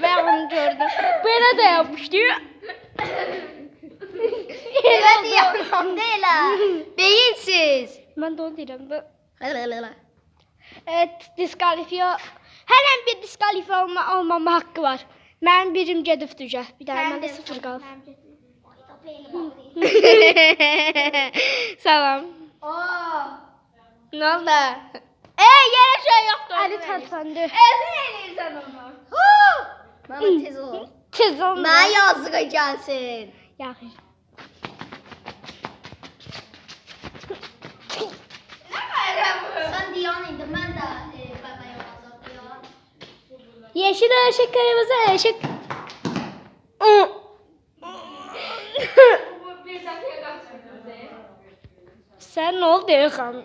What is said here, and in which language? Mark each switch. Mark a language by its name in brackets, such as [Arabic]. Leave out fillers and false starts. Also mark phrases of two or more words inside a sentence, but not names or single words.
[Turkish] Ben onu gördüm. Böyle de yapmıştı. Evet yalan değil ha. Beyinsiz. Ben de onu diyorum. Hala. Evet, diskalifiye. Her bir diskalifiye olmama hakkı var. [Azerbaijani] Ben birim gedib düşə. Bir daha məndə 0 qalıb. Salam. [Turkish] Ne oldu? Yere şey yoktu. Ali tartlandı. [Azerbaijani] Sen eləyirsən onu. Mehmet tez ol. Tez olma. Mən yazığa gəlsin. Yaxşı. [Turkish] Sen Diyan'ın Yeşil ışık, kırmızı ışık. Sen ne oldu Erkan?